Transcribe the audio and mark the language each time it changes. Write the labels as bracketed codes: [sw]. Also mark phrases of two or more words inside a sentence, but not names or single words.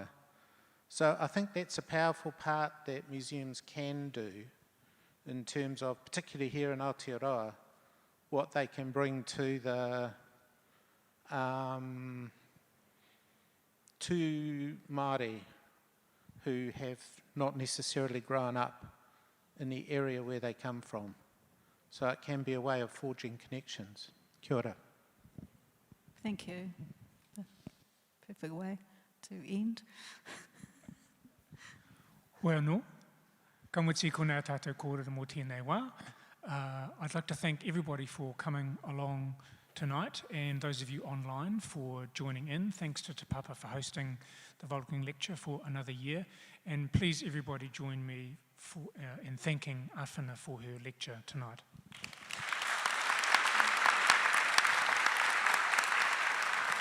[en] So I think that's a powerful part that museums can do in terms of, particularly here in Aotearoa, what they can bring to the to Māori who have not necessarily grown up in the area where they come from. So it can be a way of forging connections. [mi] Kia ora. [en] Thank you. Perfect way to end. Well, no. [mi] Ka muti ko nā tātou kōrero mō tēnei wā. [en] I'd like to thank everybody for coming along tonight, and those of you online for joining in. Thanks to Te Papa for hosting the Vulcan Lecture for another year. And please, everybody, join me in thanking Awhina for her lecture tonight.